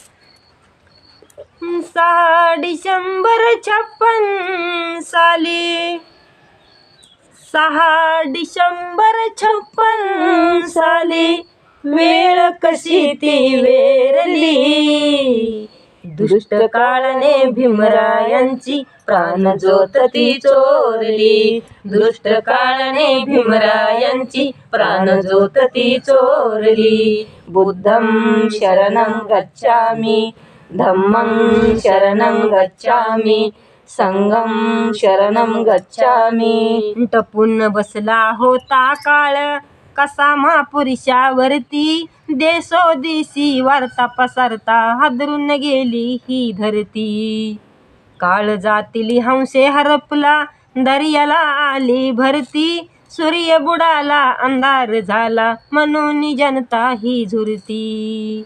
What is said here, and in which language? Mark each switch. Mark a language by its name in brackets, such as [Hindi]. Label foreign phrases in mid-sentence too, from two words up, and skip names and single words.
[Marathi] 6 डिसेंबर 56 साली, 6 डिसेंबर 56 साली, वेळ कशी ती वेरली, दुष्ट काळाने भीमरायांची प्राण ज्योत ती चोरली, दुष्ट काळाने भीमरायांची प्राण ज्योत ती चोरली. [Pali] बुद्धं शरणं गच्छामि, धम्मं शरणं गच्छामि, संघं शरणं गच्छामि. [Marathi] टपून बसला होता काळ कसा महापुरुषावरती, देशोदेशी वार्ता पसरता हादरून गेली ही धरती. काळ जातील हंसे हरपला, दर्याला आली भरती, सूर्य बुडाला अंधार झाला म्हणून जनता ही झुरती.